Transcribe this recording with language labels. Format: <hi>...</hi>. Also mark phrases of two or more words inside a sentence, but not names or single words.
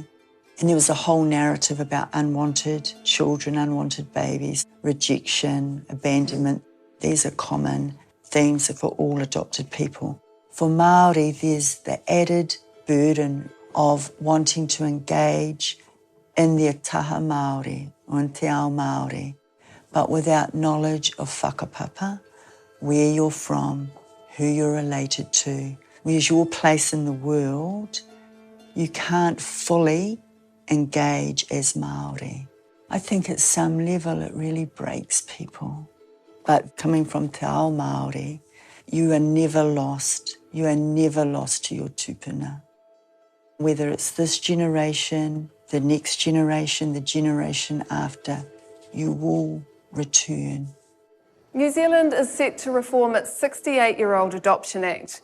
<en>And there was a whole narrative about unwanted children, unwanted babies, rejection, abandonment. These are common themes for all adopted people. For Māori, there's the added burden of wanting to engage in their</en> <mi>taha Māori</mi> <en>or in</en> <mi>te ao Māori,</mi> <en>but without knowledge of whakapapa, where you're from, who you're related to, where's your place in the world. You can't fully engage as Māori. I think at some level it really breaks people. But coming from</en> <mi>te ao Māori,</mi> <en>you are never lost. You are never lost to your tupuna. Whether it's this generation, the next generation, the generation after, you will return. New Zealand is set to reform its 68-year-old Adoption Act.</en>